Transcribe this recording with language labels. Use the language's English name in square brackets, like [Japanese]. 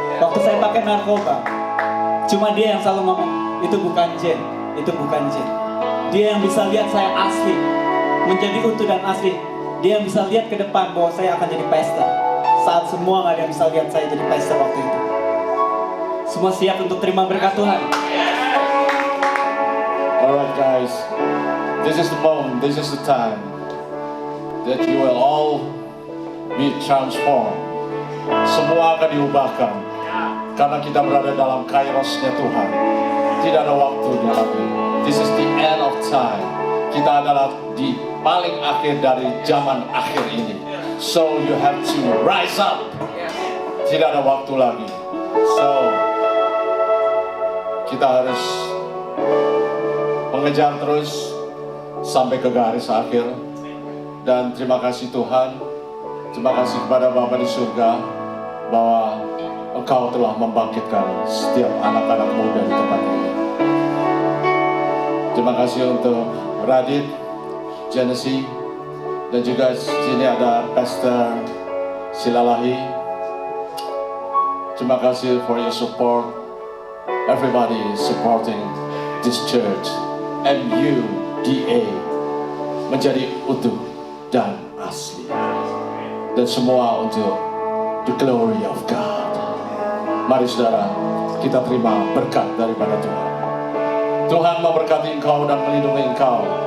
[Indonesian] Waktu saya pakai narkoba, cuma dia yang selalu ngomong, itu bukan Jen, itu bukan Jen. Dia yang bisa lihat saya asli, menjadi utuh dan asli. Dia yang bisa lihat ke depan bahwa saya akan jadi pastor. Saat semua nggak ada yang bisa lihat saya jadi pastor waktu itu. Semua siap untuk terima berkat Tuhan. [English] Alright guys, this is the moment, this is the time that you will all be transformed. [Indonesian] Semua akan diubahkan karena kita berada dalam kairosnya Tuhan. Tidak ada waktunya lagi. [English] This is the end of time. [Indonesian] Kita adalah di paling akhir dari zaman akhir ini. [English] So you have to rise up. [Indonesian] Tidak ada waktu lagi. So kita harus mengejar terus sampai ke garis akhir. Dan terima kasih Tuhan, terima kasih kepada Bapa di surga bahwa Engkau telah membangkitkan setiap anak-anak muda di tempat ini. Terima kasih untuk Radit, Genesis, dan juga sini ada Pastor Silalahi. Terima kasih [English] for your support. Everybody is supporting this church. [Indonesian] MUDA menjadi utuh dan asli, dan semua untuk [English] the glory of God. [Indonesian] Mari saudara, kita terima berkat daripada Tuhan. Tuhan memberkati engkau dan melindungi engkau.